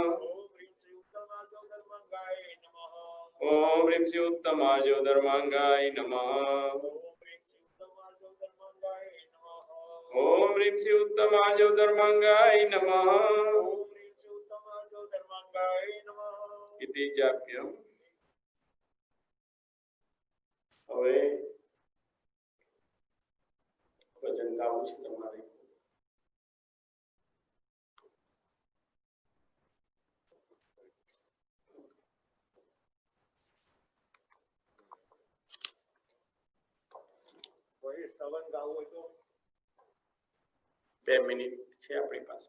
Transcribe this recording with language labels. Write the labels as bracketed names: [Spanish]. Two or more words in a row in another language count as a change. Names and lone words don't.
[Sanskrit] ओम ह्रीं श्री उत्तमार्जव धर्मांगाय नमः। ओम ह्रीं श्री उत्तमार्जव धर्मांगाय नमः। इति जाप्यम। [Gujarati] હવે ભજન ગાવું છે તમારે। કોઈ શ્રવણ ગાવું હોય તો 2 મિનિટ છે આપણી પાસે।